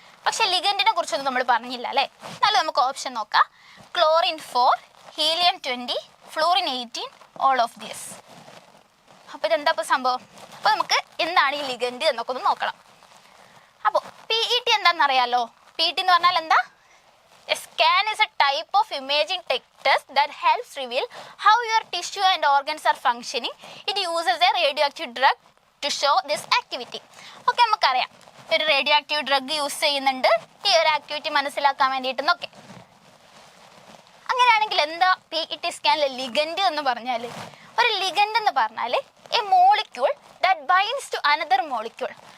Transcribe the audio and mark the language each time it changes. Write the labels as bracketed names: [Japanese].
[Malayalam] പക്ഷെ ലിഗൻഡിനെ കുറിച്ചൊന്നും നമ്മൾ പറഞ്ഞില്ല അല്ലേ? എന്നാലും നമുക്ക് ഓപ്ഷൻ നോക്കാം. Chlorine 4, helium 20, fluorine 18, [English] All of this. [Malayalam] അപ്പോൾ ഇതെന്താ ഇപ്പോൾ സംഭവം? അപ്പോൾ നമുക്ക് എന്താണ് ഈ ലിഗൻഡ് എന്നൊക്കെ ഒന്ന് നോക്കണം. അപ്പോൾ PET എന്താണെന്നറിയാലോ? PET എന്ന് പറഞ്ഞാൽ എന്താ? [English] A scan is a type of imaging test that helps reveal how your tissue and organs are functioning. It uses a radioactive drug to show this activity. [Malayalam] Okay, നമുക്കറിയാം ഒരു radio active drug use ചെയ്യുന്നുണ്ട് ഈ ഒരു activity മനസ്സിലാക്കാൻ വേണ്ടിയിട്ടെന്നൊക്കെ. അങ്ങനെയാണെങ്കിൽ എന്താ PET സ്കാനിലെ ligand എന്ന് പറഞ്ഞാൽ? ഒരു ലിഗൻഡ് എന്ന് പറഞ്ഞാൽ [English] A molecule that binds to another molecule.